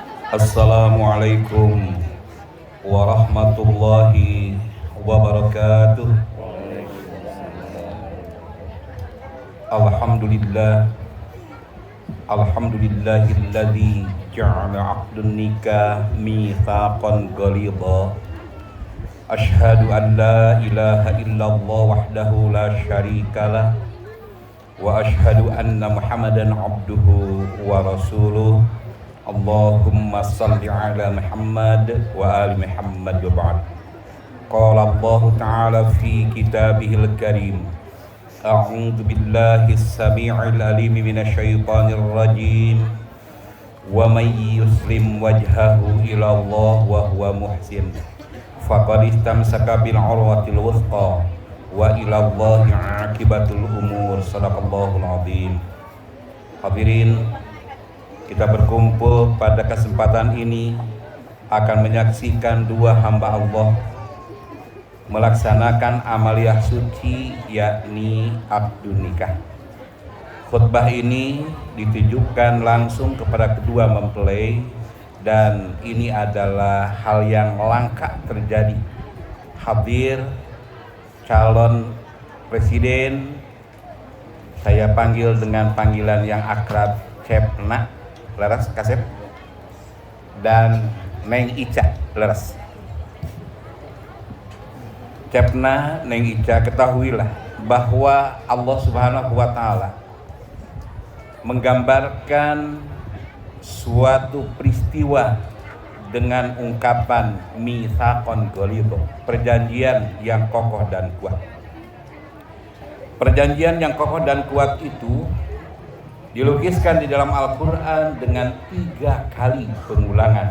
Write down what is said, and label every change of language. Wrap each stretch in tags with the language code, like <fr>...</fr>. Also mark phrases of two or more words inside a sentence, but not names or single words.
<ar>السلام عليكم ورحمة الله وبركاته. الحمد لله، الحمد لله الذي جعل عقد النكاح ميثاقا غليظا. أشهد أن لا إله إلا الله وحده لا شريك له وأشهد أن محمدا عبده ورسوله. اللهم صل على محمد وعلى آل محمد وبعد. قال الله تعالى في كتابه الكريم. أعوذ بالله السميع العليم من الشيطان الرجيم. ومن يسلم وجهه إلى الله وهو محسن فقد استمسك بالعروة الوثقى وإلى الله عاقبة الأمور. صدق الله العظيم.</ar> <id>Hadirin, kita berkumpul pada kesempatan ini akan menyaksikan dua hamba Allah melaksanakan amaliyah suci, yakni</id> <ar>عقد النكاح.</ar> <id>Khutbah ini ditujukan langsung kepada kedua mempelai, dan ini adalah hal yang langka terjadi. Hadir calon presiden, saya panggil dengan panggilan yang akrab Cepna,</id> <su>leres Kasep,</su> <id>dan Neng Ica, leres. Cepna, Neng Ica, ketahuilah bahwa</id> <ar>الله سبحانه وتعالى</ar> <id>menggambarkan suatu peristiwa dengan ungkapan</id> <ar>ميثاقا غليظا,</ar> <id>perjanjian yang kokoh dan kuat. Perjanjian yang kokoh dan kuat itu dilukiskan di dalam Al-Quran dengan 3 kali pengulangan.</id>